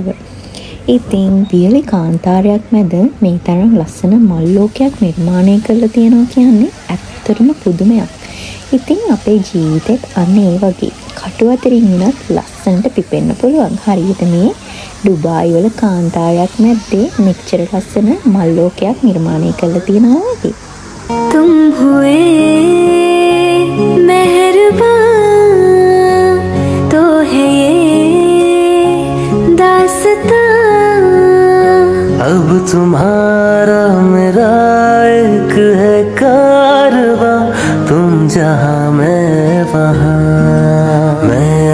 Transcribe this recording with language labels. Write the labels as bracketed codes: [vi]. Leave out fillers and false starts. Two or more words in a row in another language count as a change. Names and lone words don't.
[si] ඉතින් වියලි කාන්තාරයක් මැද මේ තරම් ලස්සන මල් ලෝකයක් නිර්මාණය කරලා තියෙනවා කියන්නේ ඇත්තටම පුදුමයක්. ඉතින් අපේ ජීවිතෙත් අන්න ඒ වගේ කටු අතරින් වුණත් ලස්සනට පිපෙන්න පුළුවන්. හරියට මේ ඩුබායි වල කාන්තාරයක් මැද්දේ මෙච්චර ලස්සන මල් ලෝකයක් නිර්මාණය කරලා තියෙනවා වගේ. [hi] तुम हुए मेहरबान तो है ये दास्तां अब तुम्हारा मेरा एक है कारवां तुम जहां मैं वहां मैं